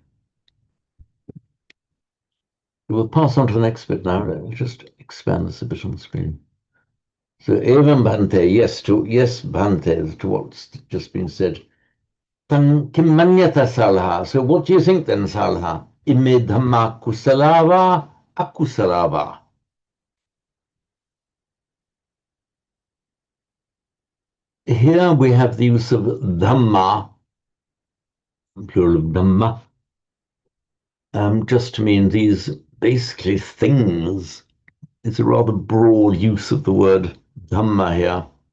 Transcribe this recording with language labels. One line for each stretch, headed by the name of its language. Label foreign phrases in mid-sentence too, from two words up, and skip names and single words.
English: We'll pass on to the next bit now. Let's just expand this a bit on the screen. So,
Pali: evam bhante,
English: yes, bhante, to what's just been said.
Pali: Tan kim manyata salha.
English: So, what do you think then, salha?
Pali: Ime dhamma kusalava, akusalava.
English: Here we have the use of dhamma, plural of dhamma, just to mean these basically things. It's a rather broad use of the word dhamma here.